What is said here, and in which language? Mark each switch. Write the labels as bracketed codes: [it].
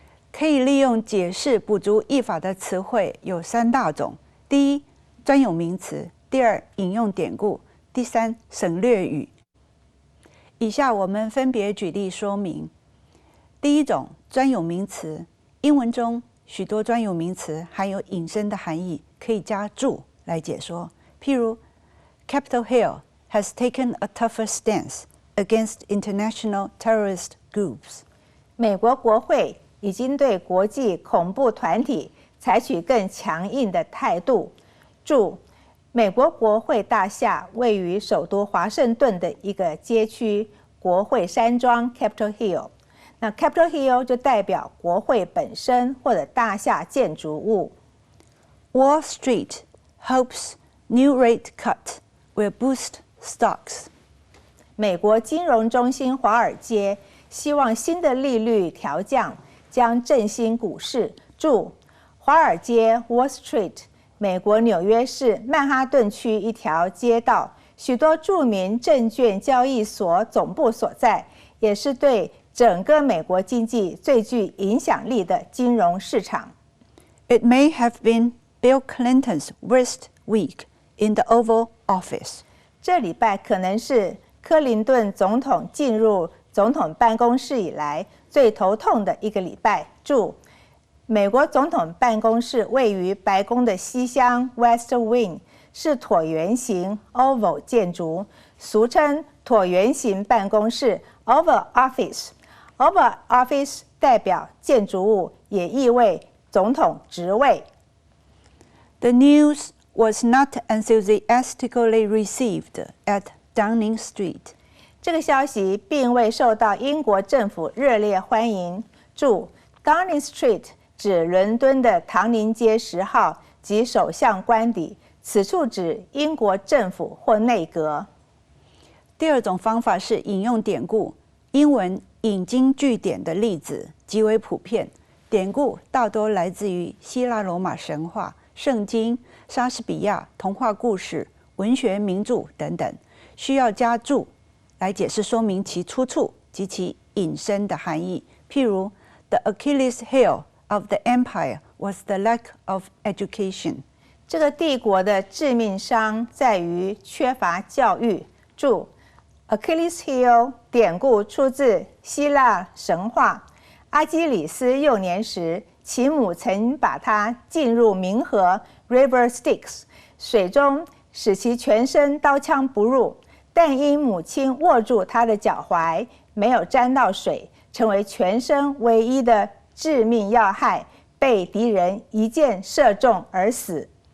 [zh] 可以利用解释补足译法的词汇有3大种：第一，专有名词；第二，引用典故；第三，省略语。以下我们分别举例说明。第一种，专有名词。英文中许多专有名词含有引申的含义，可以加注来解说。譬如 [en] Capitol Hill has taken a tougher stance against international terrorist groups. [zh] 美国国会已经对国际恐怖团体采取更强硬的态度。注：美国国会大厦位于首都华盛顿的一个街区，国会山庄 Capitol Hill。那 Capitol Hill 就代表国会本身或者大厦建筑物。 [en] Wall Street hopes new rate cut will boost stocks. [zh] 美国金融中心华尔街希望新的利率调降将振兴股市。注：华尔街 Wall Street， 美国纽约市曼哈顿区一条街道，许多著名证券交易所总部所在，也是对整个美国经济最具影响力的金融市场。 [en] It may have been Bill Clinton's worst week in the Oval Office. [zh] 这礼拜可能是克林顿总统进入总统办公室以来最头痛的一个礼拜。注：美国总统办公室位于白宫的西厢 West Wing， 是椭圆形 Oval 建筑，俗称椭圆形办公室 Oval Office。Oval Office 代表建筑物，也意味总统职位。 [en] The news was not enthusiastically received at Downing Street. [zh] 这个消息并未受到英国政府热烈欢迎。注： Downing Street 指伦敦的唐宁街10号及首相官邸，此处指英国政府或内阁。第二种方法是引用典故。英文引经据典的例子极为普遍，典故大多来自于希腊罗马神话、圣经、莎士比亚童话故事、文学名著等等，需要加注来解释说明其出处及其引申的含义。譬如 [en] The Achilles heel of the empire was the lack of education. [zh] 这个帝国的致命伤在于缺乏教育。注 Achilles heel 典故出自希腊神话。阿基里斯幼年时，其母曾把他浸入冥河 River Styx 水中，使其全身刀枪不入，但因母亲握住他的脚踝，没有沾到水，成为全身唯一的致命要害，被敌人一箭射中而死。